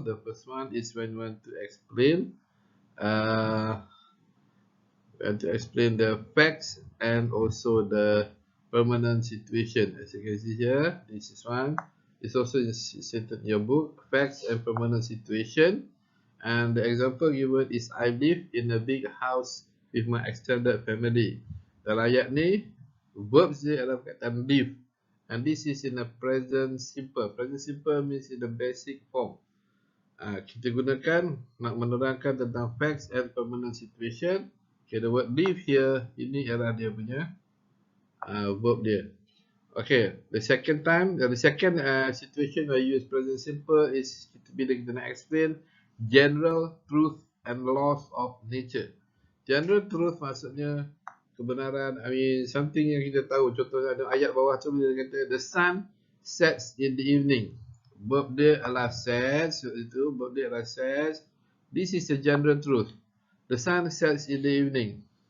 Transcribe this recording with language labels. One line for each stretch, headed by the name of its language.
English: The first one is when we want to explain the facts and also the permanent situation. As you can see here, this is one. It's also stated in your book, facts and permanent situation. And the example given is I live in a big house with my extended family.
Malay: Dalam ayat ni, verbs dia adalah perkataan live.
English: And this is in a present simple. Present simple means in the basic form.
Malay: Kita gunakan nak menerangkan tentang
English: facts and permanent situation.
Malay: Okay,
English: the word live here,
Malay: ini adalah dia punya verb dia.
English: Okay, the second situation where I use present simple is
Malay: bila kita nak
English: explain general truth and laws of nature. General truth
Malay: maksudnya kebenaran,
English: something
Malay: yang kita tahu. Contohnya ada ayat bawah tu bila dia kata
English: the sun sets in the evening.
Malay: Verb dia adalah sets, itu verb dia adalah sets.
English: This is the general truth. The sun sets in the evening.